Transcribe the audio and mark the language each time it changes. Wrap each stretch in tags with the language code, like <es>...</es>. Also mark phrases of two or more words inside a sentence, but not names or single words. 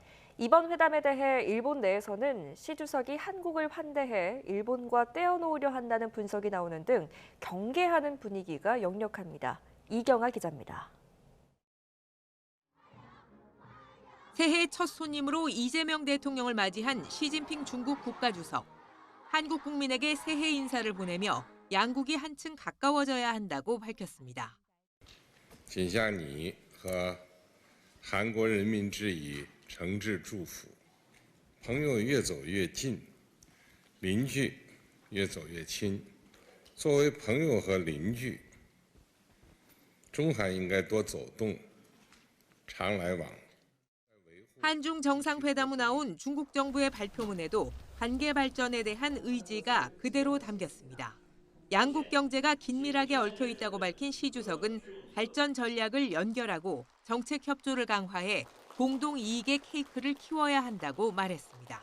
<ko>이번 회담에 대해 일본 내에서는 시 주석이 한국을 환대해 일본과 떼어놓으려 한다는 분석이 나오는 등 경계하는 분위기가 역력합니다. 이경아 기자입니다. 새해 첫 손님으로 이재명 대통령을 맞이한 시진핑 중국 국가주석. 한국 국민에게 새해 인사를 보내며 양국이 한층 가까워져야 한다고 밝혔습니다.</ko> <zh>谨向你和韩国人民致以诚挚祝福，朋友越走越近，邻居越走越亲。作为朋友和邻居，中韩应该多走动，常来往。</zh> <ko>한중 정상회담 후 나온 중국 정부의 발표문에도 관계 발전에 대한 의지가 그대로 담겼습니다. 양국 경제가 긴밀하게 얽혀 있다고 밝힌 시 주석은 발전 전략을 연결하고 정책 협조를 강화해 공동 이익의 케이크를 키워야 한다고 말했습니다.</ko>